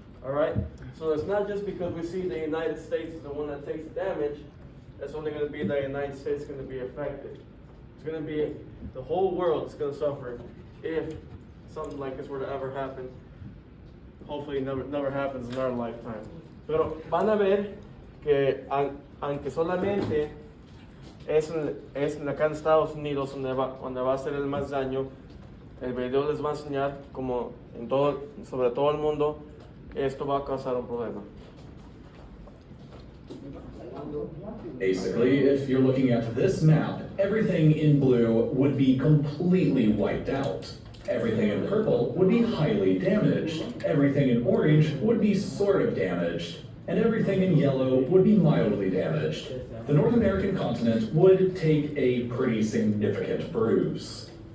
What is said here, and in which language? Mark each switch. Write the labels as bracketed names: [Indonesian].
[English] All right, so it's not just because we see the United States is the one that takes damage. It's only going to be the United States going to be affected. It's going to be the whole world is going to suffer if something like this were to ever happen hopefully never happens in our lifetime. [Spanish] Pero van a ver que aunque solamente es acá en Estados Unidos donde va a ser el más daño, el video les va a enseñar como sobre todo el mundo, esto va a causar un problema. [English] Basically, if you're looking at this map, everything in blue would be completely wiped out. Everything in purple would be highly damaged. Everything in orange would be sort of damaged. And everything in yellow would be mildly damaged. The North American continent would take a pretty significant bruise.